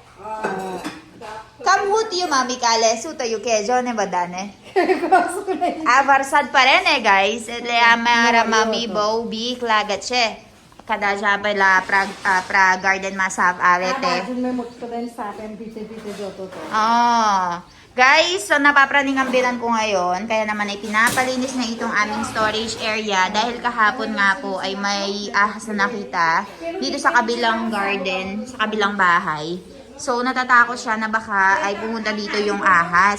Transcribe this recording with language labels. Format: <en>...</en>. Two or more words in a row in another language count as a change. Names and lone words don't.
<gu>કમ હું થયું મમ્મી કાલે? શું થયું કહેજો ને બધાને. આ વરસાદ પડે ને ગાઈસ એટલે અમારા મમ્મી બહુ બીક લાગે છે કદાચ આ પેલા આપણા ગાર્ડનમાં સાપ આવે આ તે બાજુમાં મોટો બેન સાપ એમ</gu> <hi>पीछे पीछे</hi> <gu>જતો હતો.</gu> <tl>guys, so napapraning ang bilan ko ngayon kaya naman ay pinapalinis na itong aming storage area dahil kahapon nga po ay may ahas na nakita dito sa kabilang garden, sa kabilang bahay. So, natatakot siya na baka ay pumunta dito yung ahas.</tl>